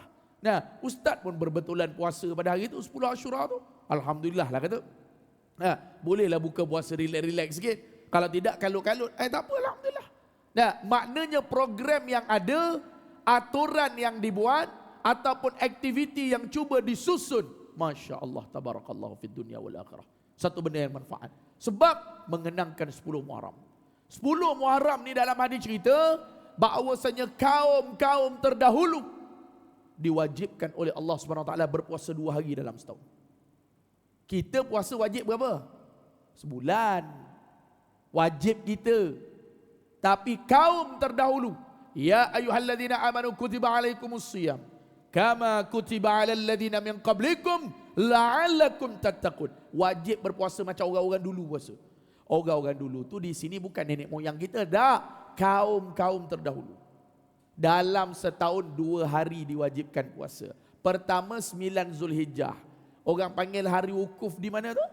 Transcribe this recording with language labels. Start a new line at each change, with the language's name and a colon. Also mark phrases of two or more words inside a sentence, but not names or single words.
Malay: Nah, Ustaz pun berbetulan puasa pada hari itu 10 Ashura tu. Alhamdulillah lah kata. Nah, bolehlah buka puasa relax-relax sikit. Kalau tidak kalut-kalut, tak apa, Alhamdulillah. Nah, maknanya program yang ada, aturan yang dibuat, ataupun aktiviti yang cuba disusun,
Arabic: ما شاء الله، تبارك الله في الدنيا والآخرة.
Malay: Satu benda yang manfaat. Sebab mengenangkan 10 Muharram. 10 Muharram ni dalam hadis cerita, bahawasanya kaum-kaum terdahulu diwajibkan oleh Allah SWT berpuasa 2 hari dalam setahun. Kita puasa wajib berapa? Sebulan. Wajib kita. Tapi kaum terdahulu,
Arabic: يا أيها الذين آمنوا كتب عليكم الصيام كما كتب على الذين من قبلكم لعلكم تتقون.
Malay: Wajib berpuasa macam orang-orang dulu puasa. Orang-orang dulu tu di sini bukan nenek moyang kita, dah kaum-kaum terdahulu. Dalam setahun 2 hari diwajibkan puasa. Pertama 9 Zulhijjah. Orang panggil hari wukuf di mana tu?